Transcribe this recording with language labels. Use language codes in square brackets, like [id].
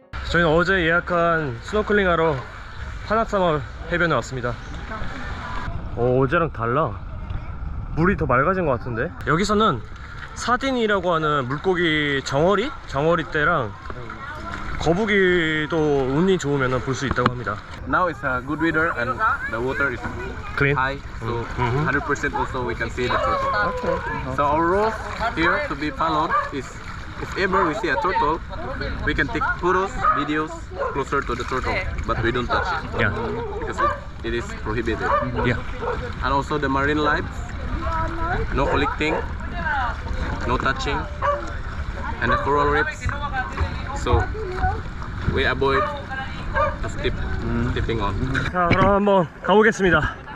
[ko] 저희는 어제 예약한 스노클링 하러 파낙사마 해변에 왔습니다. 어제랑 달라. 물이 더 맑아진 것 같은데. 여기서는 사딘이라고 하는 물고기 정어리 떼랑 거북이도 운이 좋으면 볼 수 있다고 합니다. [en] Now it's a good weather and the water is Clean? high, so 100% also we can see the turtle. So our rules here to be followed is if ever we see a turtle, we can take photos, videos closer to the turtle, but we don't touch it Yeah. because it is prohibited. Yeah. And also the marine life, no collecting, no touching, and the coral reefs. So we avoid to stepping on. [ko] 자, 그럼 한번 가보겠습니다.